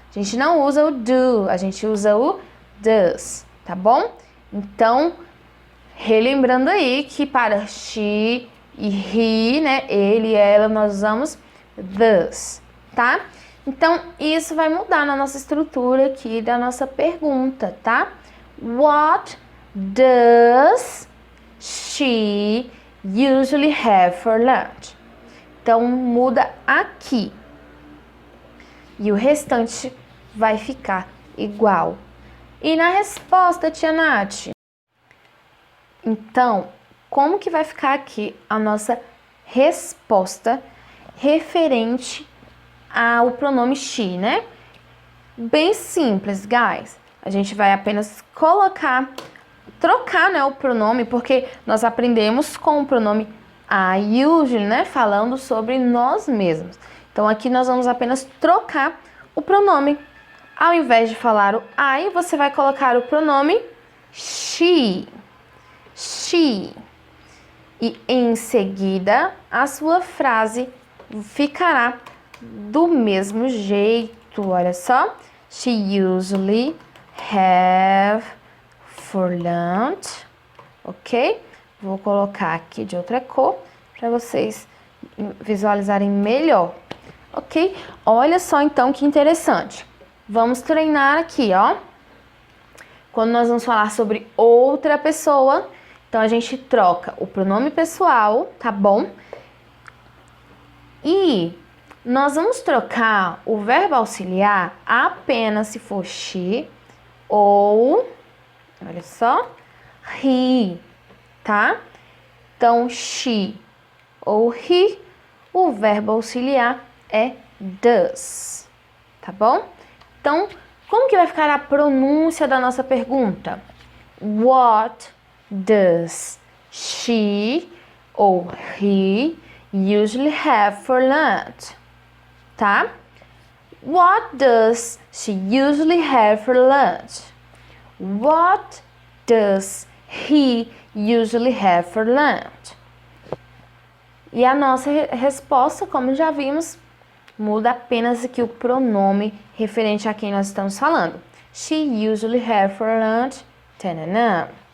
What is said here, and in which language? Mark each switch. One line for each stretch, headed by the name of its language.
Portuguese: A gente não usa o do, a gente usa o does, tá bom? Então, relembrando aí que para she e he, né, ele e ela, nós usamos does, tá? Então, isso vai mudar na nossa estrutura aqui da nossa pergunta, tá?
English: What does she usually have for lunch?
Portuguese: Então, muda aqui. E o restante vai ficar igual. E na resposta, tia Nath? Então, como que vai ficar aqui a nossa resposta referente ao pronome she, né? Bem simples, guys. A gente vai apenas trocar, né, o pronome, porque nós aprendemos com o pronome I usually, né, falando sobre nós mesmos. Então, aqui nós vamos apenas trocar o pronome. Ao invés de falar o I, você vai colocar o pronome she. She. E em seguida, a sua frase ficará do mesmo jeito. Olha só.
English: She usually have for lunch.
Portuguese: Ok? Vou colocar aqui de outra cor para vocês visualizarem melhor. Ok? Olha só então que interessante. Vamos treinar aqui, ó. Quando nós vamos falar sobre outra pessoa, então a gente troca o pronome pessoal, tá bom? E nós vamos trocar o verbo auxiliar apenas se for she ou, olha só, he, tá? Então, she ou he, o verbo auxiliar é does, tá bom? Então, como que vai ficar a pronúncia da nossa pergunta?
English: What does she
Portuguese: ou
English: he usually have for lunch?
Portuguese: Tá?
English: What does she usually have for lunch? What does he usually have for lunch?
Portuguese: E a nossa resposta, como já vimos, muda apenas aqui o pronome referente a quem nós estamos falando.
English: She usually have for lunch, tanana.